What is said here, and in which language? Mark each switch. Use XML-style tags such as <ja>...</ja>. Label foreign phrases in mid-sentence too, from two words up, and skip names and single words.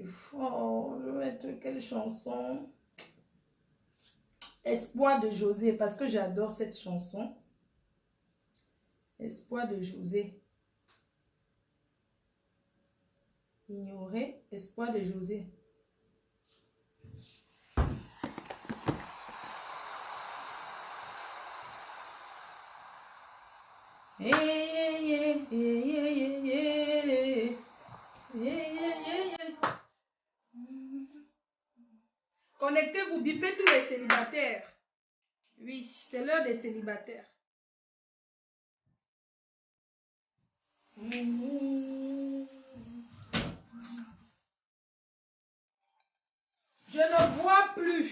<fr>Oh, je vais mettre quelle chanson? Espoir de José, parce que j'adore cette chanson. Espoir de José. Ignorer. Espoir de José. Hey, yeah, yeah, yeah, yeah, yeah, yeah, yeah, yeah. Connectez-vous, bipez tous les célibataires. Oui, c'est l'heure des célibataires. Je ne bois plus.</fr>